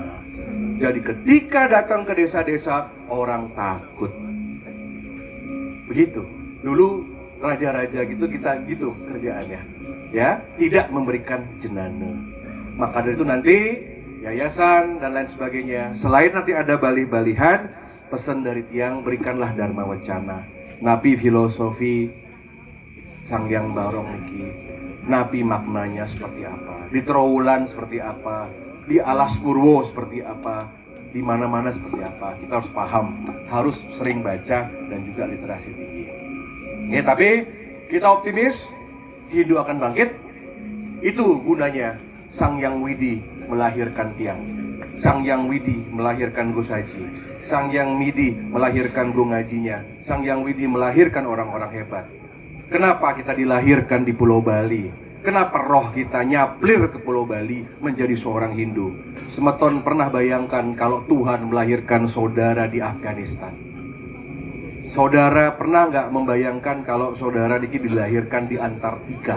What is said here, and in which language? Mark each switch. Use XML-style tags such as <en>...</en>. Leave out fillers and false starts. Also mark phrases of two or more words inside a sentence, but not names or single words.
<id>Jadi ketika datang ke desa-desa, orang takut. Begitu. Dulu raja-raja gitu kita gitu kerjaannya. Ya, tidak memberikan jenana. Maka dari itu nanti yayasan dan lain sebagainya. Selain nanti ada balih-balihan, pesan dari tiang, berikanlah dharma wacana. Napi filosofi Sangyang Barong niki, napi maknanya seperti apa, di Trowulan seperti apa, di Alas Purwo seperti apa, di mana-mana seperti apa. Kita harus paham, harus sering baca dan juga literasi tinggi. Ya, tapi kita optimis Hindu akan bangkit. Itu gunanya Sangyang Widi melahirkan tiang, Sangyang Widi melahirkan Gosaji, Sangyang Widi melahirkan Gongajinya, Sangyang Widi melahirkan orang-orang hebat. Kenapa kita dilahirkan di Pulau Bali? Kenapa roh kita nyaplir ke Pulau Bali menjadi seorang Hindu? Semeton pernah bayangkan kalau Tuhan melahirkan saudara di Afghanistan? Saudara pernah nggak membayangkan kalau saudara Diki dilahirkan di Antartika?</id>